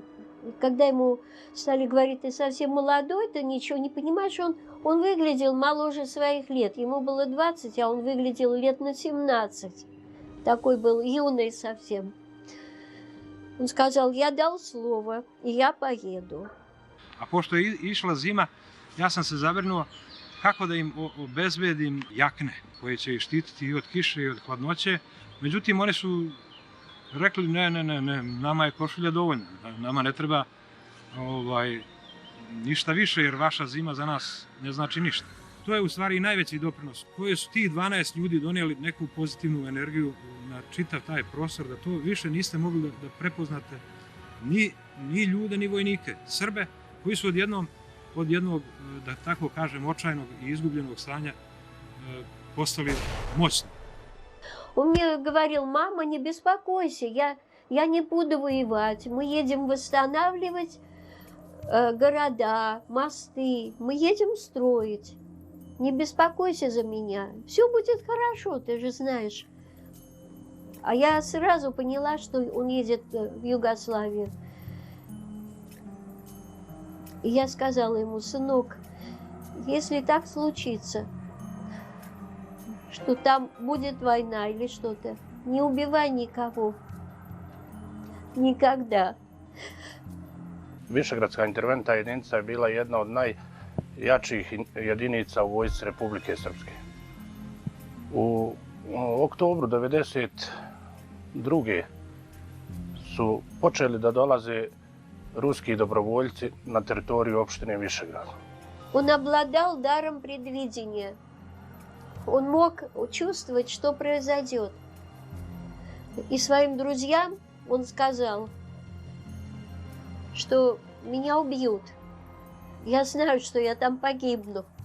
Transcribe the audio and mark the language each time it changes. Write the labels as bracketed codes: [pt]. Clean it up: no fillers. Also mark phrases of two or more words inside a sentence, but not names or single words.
[ru] И когда ему стали говорить: ты совсем молодой, ты ничего не понимаешь, он выглядел моложе своих лет. Ему было 20, а он выглядел лет на 17. Такой был юный совсем. Он сказал: я дал слово, и я поеду. [sr] A pošto je išla zima, ja sam se zabrinuo kako da im obezbedim jakne koje će ih štititi i od kiše i od hladnoće. Međutim, oni su rekli ne, nama je košulja dovoljna, nama ne treba ništa više jer vaša zima za nas ne znači ništa. To je u stvari i najveći doprinos koje su ti 12 ljudi donijeli neku pozitivnu energiju na čitav taj prostor, da to više niste mogli da prepoznate ni ljude, ni vojnike, Srbe koji su od jednog, da tako kažem, očajnog i izgubljenog stanja postali moćni. [ru] Он мне говорил: мама, не беспокойся, я не буду воевать, мы едем восстанавливать города, мосты, мы едем строить. Не беспокойся за меня, все будет хорошо, ты же знаешь. А я сразу поняла, что он едет в Югославию. И я сказала ему: сынок, если так случится, что там будет война или что-то, не убивай никого. Никогда. [sr] Višegradska interventna jedinica je bila jedna od najjačih jedinica u vojsci Republike Srpske. U oktobru 1992. su počeli da dolaze ruski dobrovoljci na teritoriju opštine Višegrad. [ru] Он обладал даром предвидения. Он мог чувствовать, что произойдет. И своим друзьям он сказал, что меня убьют. Я знаю, что я там погибну.